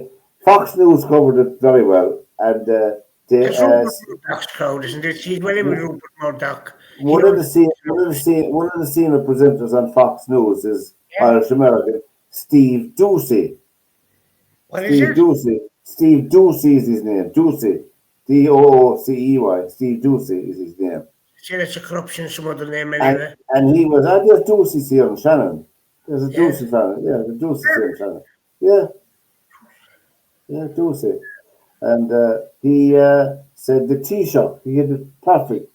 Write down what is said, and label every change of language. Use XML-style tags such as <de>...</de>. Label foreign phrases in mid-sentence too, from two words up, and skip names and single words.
<en>Fox News covered it very well, and it's Murdoch's crowd, isn't it? He's well in with Rupert Murdoch. One of the senior presenters on Fox News is Irish American Steve Ducey. What is it? Steve Ducey is his name. Ducey. Doocey. Steve Ducey is his name. See, that's a corruption, some other name anyway. And he was, there's Ducey's here in Shannon. There's a Ducey fan. Yeah, the Ducey's here in Shannon. Yeah, Ducey. And he said the Taoiseach, he had it perfect.</en>